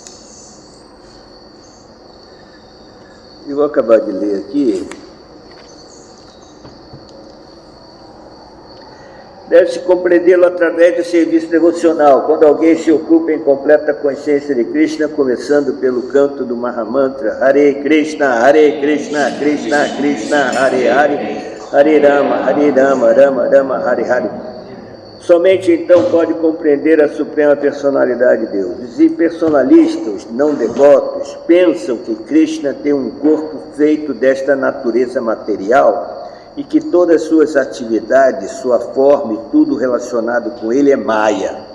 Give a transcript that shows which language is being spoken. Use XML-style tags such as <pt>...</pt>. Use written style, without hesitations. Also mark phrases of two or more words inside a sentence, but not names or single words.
<pt>Eu vou acabar de ler aqui. Deve-se compreendê-lo através do serviço devocional, quando alguém se ocupa em completa consciência de Krishna, começando pelo canto do Mahamantra Hare Krishna, Krishna Krishna, Hare Hare, Hare Rama, Rama Rama, Hare Hare. Somente então pode compreender a Suprema Personalidade de Deus. Os impersonalistas, não devotos, pensam que Krishna tem um corpo feito desta natureza material e que todas as suas atividades, sua forma e tudo relacionado com ele é Maya.</pt>